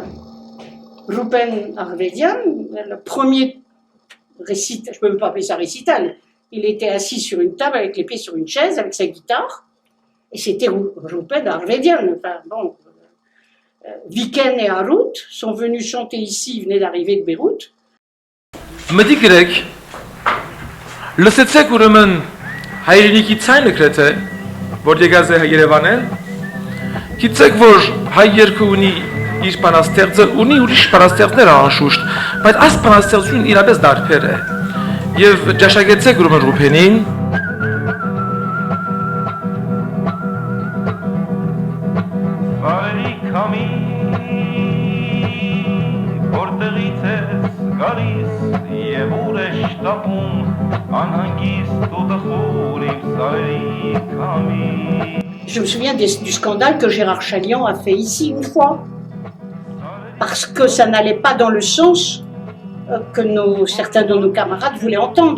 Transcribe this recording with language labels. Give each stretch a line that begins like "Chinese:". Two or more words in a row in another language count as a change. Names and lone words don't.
French: Rupen Arvedian, le premier récital, je ne peux même pas appeler ça récital, il était assis sur une table avec les pieds sur une chaise, avec sa guitare, et c'était Rupen Arvedian. Enfin, bon, Viken et Harut sont venus chanter ici, ils venaient d'arriver de Beyrouth.
Armenian: Մտիկ գրեք, լսեցեք ուրեմն հայրենիքի ցայնը գրեթե, որ եկած է Երևանեն, գիտեք, որ հայ երկը ունի իր բանաստեղծը, ունի ուրիշ բանաստեղծներ անշուշտ, բայց այս բանաստեղծությունն իրապես դարբեր է։ եւ ջաշակեցեք ուրեմն Ռուփենին։ Բարի քամի որտեղից ես գալիս եւ ուր է շտապում անհանգիստ ու տխուր իմ սարերի քամի։
French: Je me souviens du scandale que Gérard Chaliand a fait ici une fois, parce que ça n'allait pas dans le sens que certains de nos camarades voulaient entendre.